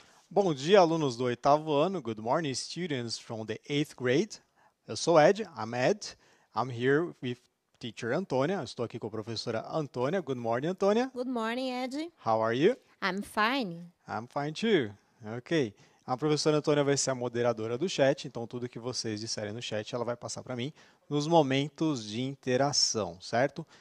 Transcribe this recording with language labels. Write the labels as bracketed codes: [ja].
[pt] Bom dia, alunos do oitavo ano. [en] Good morning, students from the eighth grade. [pt] Eu sou Ed, [en] I'm Ed. I'm here with teacher Antônia. [pt] Eu estou aqui com a professora Antônia. [en] Good morning, Antônia. Good morning, Ed. How are you? I'm fine. I'm fine too. Ok. [pt] A professora Antônia vai ser a moderadora do chat, então tudo que vocês disserem no chat ela vai passar para mim nos momentos de interação, certo?